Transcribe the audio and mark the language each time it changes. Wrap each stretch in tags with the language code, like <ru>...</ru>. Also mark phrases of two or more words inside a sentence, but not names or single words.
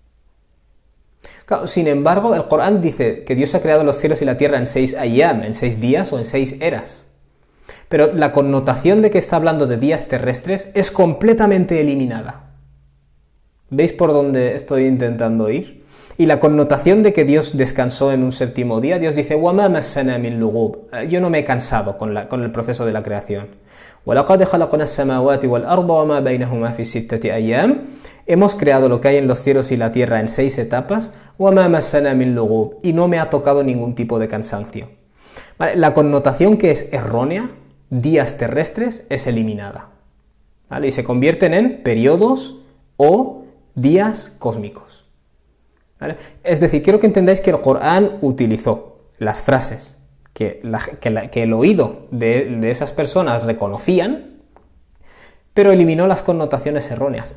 <es>Claro, sin embargo, el Corán dice que Dios ha creado los cielos y la tierra en 6 ayyam, en 6 días o en 6 eras. Pero la connotación de que está hablando de días terrestres es completamente eliminada. ¿Veis por dónde estoy intentando ir? Y la connotación de que Dios descansó en un 7º día, Dios dice,</es> <ar>وَمَا مَسَّنَا مِن لُغُوبٍ.</ar> <es>Yo no me he cansado con el proceso de la creación.</es> <ar>وَلَقَدْ خَلَقْنَا السَّمَاوَاتِ وَالْأَرْضَ وَمَا بَيْنَهُمَا فِي 6 أَيَّامٍ.</ar> <es>Hemos creado lo que hay en los cielos y la tierra en 6 etapas,</es> <ar>وَمَا مَسَّنَا مِن لُغُوبٍ.</ar> <es>Y no me ha tocado ningún tipo de cansancio. ¿Vale? La connotación que es errónea, días terrestres, es eliminada. ¿Vale? Y se convierten en periodos o días cósmicos. ¿Vale? Es decir, quiero que entendáis que el Corán utilizó las frases que el oído de esas personas reconocían, pero eliminó las connotaciones erróneas.</es>